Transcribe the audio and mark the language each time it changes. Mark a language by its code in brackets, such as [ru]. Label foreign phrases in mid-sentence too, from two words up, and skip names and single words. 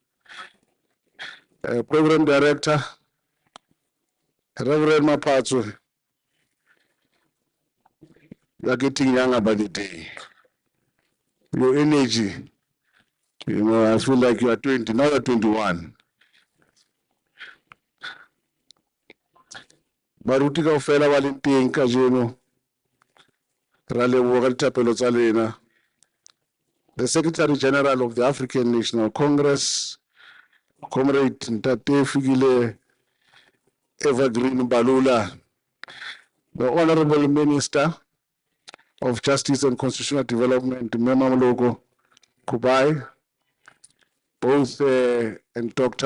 [en] Program Director, Reverend Mapatsu, you are getting younger by the day. Your energy, you know, I feel like you are 20, now you are 21. [tn] Baruti ka ofela ba leng teng ka jeno, ra leboga dithapelo tsa lena. [en] The Secretary General of the African National Congress, Comrade Ntate Fikile Evergreen Balula, the Honorable Minister of Justice and Constitutional Development, Mngomezulu Kubai, both and Dr.